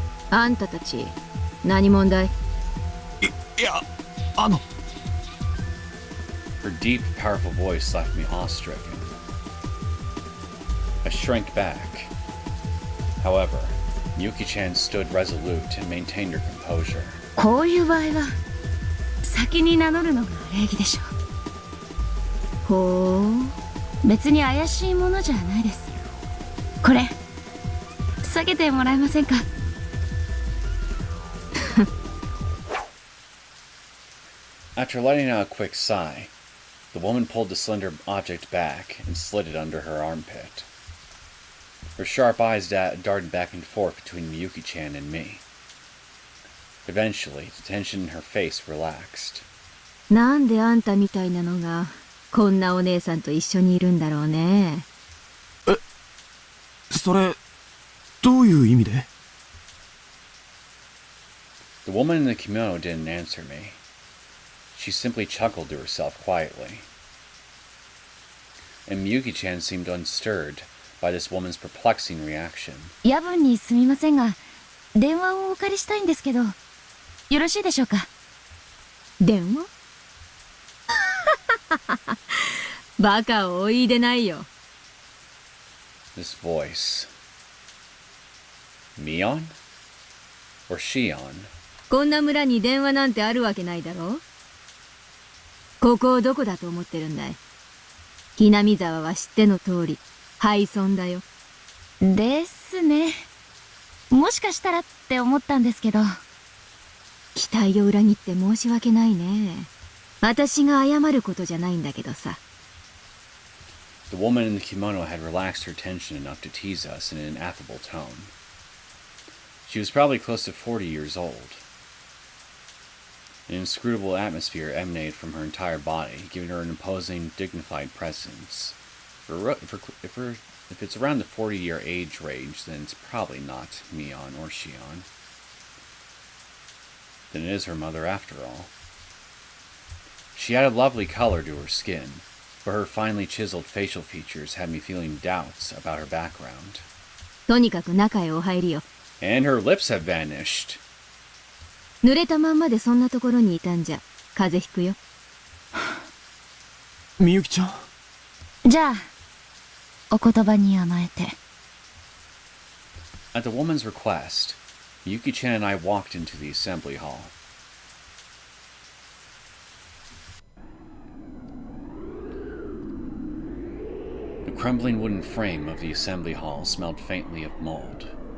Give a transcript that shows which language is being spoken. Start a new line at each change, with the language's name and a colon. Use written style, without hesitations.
Japanese: あんたたち、何問題？いや、
English: Her deep, powerful voice left me awestricken. I shrank back. However, Miyuki-chan stood resolute and maintained her composure.
Japanese: こういう場合は先に名乗るのが礼儀でしょう。ほう、別に怪しいものじゃないです。これ下げてもらえませんか？
English: After letting out a quick sigh, the woman pulled the slender object back and slid it under her armpit. Her sharp eyes darted back and forth between Miyuki-chan and me. Eventually, the tension in her face relaxed.
Japanese: なんであんたみたいなのがこんなお姉さんと一緒にいるんだろうね。それ、どういう意味で？
English: The woman in the kimono didn't answer me. She simply chuckled to herself quietly. And Miyuki-chan seemed unstirred by this woman's perplexing reaction.
Japanese: 夜分にすみませんが、電話をお借りしたいんですけど、よろしいでしょうか？電話？バカをお言いでないよ。
English: This voice. Mion? Or Shion?
Japanese: こんな村に電話なんてあるわけないだろう？ここをどこだと思ってるんだい？ Hinamizawaは知っての通り、廃村だよ。ですね。もしかしたらって思ったんですけど。期待を裏切って申し訳ないね。私が謝ることじゃないんだけどさ。
English: The woman in the kimono had relaxed her tension enough to tease us in an affable tone. She was probably close to 40 years old. An inscrutable atmosphere emanated from her entire body, giving her an imposing, dignified presence. If it's around the 40-year age range, then it's probably not Mion or Shion. Then it is her mother after all. She had a lovely color to her skin, but her finely chiseled facial features had me feeling doubts about her background.
Japanese: とにかく中へお入りよ。
English: And her lips have vanished.
Japanese: 濡れたまんまでそんなところにいたんじゃ風邪ひくよ。みゆきちゃん。じゃあお言葉に甘えて。
English: At the woman's request, Miyuki-chan and I walked into the assembly hall. The crumbling wooden frame of the assembly hall smelled faintly of mold.